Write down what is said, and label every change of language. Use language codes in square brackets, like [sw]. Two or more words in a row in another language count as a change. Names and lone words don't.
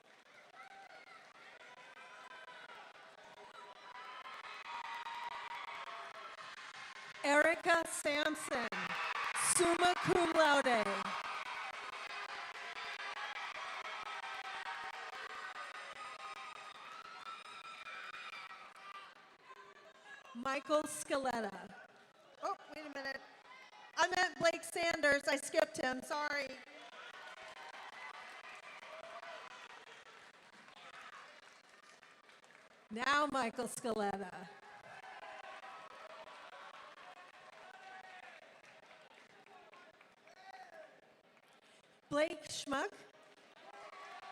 [en] Erica Sampson, [la] summa cum laude. [en] Michael Scaletta. Oh, wait a minute. I meant Blake Sanders. I skipped him. Sorry. Now Michael Scaletta. Blake Schmuck.